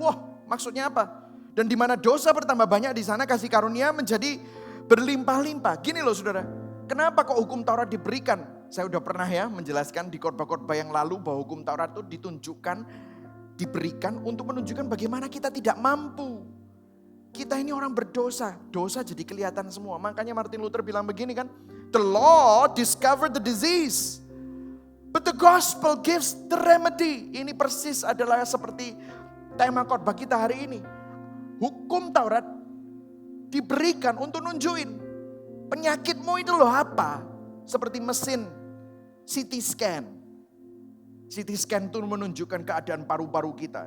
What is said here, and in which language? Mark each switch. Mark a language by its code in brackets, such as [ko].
[id] Wah, maksudnya apa? Dan di mana dosa bertambah banyak, di sana kasih karunia menjadi berlimpah-limpah. Gini loh saudara, kenapa kok hukum Taurat diberikan? saya udah pernah ya menjelaskan di khotbah-khotbah yang lalu bahwa hukum Taurat itu ditunjukkan, diberikan untuk menunjukkan bagaimana kita tidak mampu. Kita ini orang berdosa, dosa jadi kelihatan semua. Makanya Martin Luther bilang begini kan, [en] the law discovered the disease, but the gospel gives the remedy. [id] Ini persis adalah seperti tema khotbah kita hari ini. Hukum Taurat diberikan untuk nunjukin penyakitmu itu loh apa. Seperti mesin CT scan. CT scan itu menunjukkan keadaan paru-paru kita.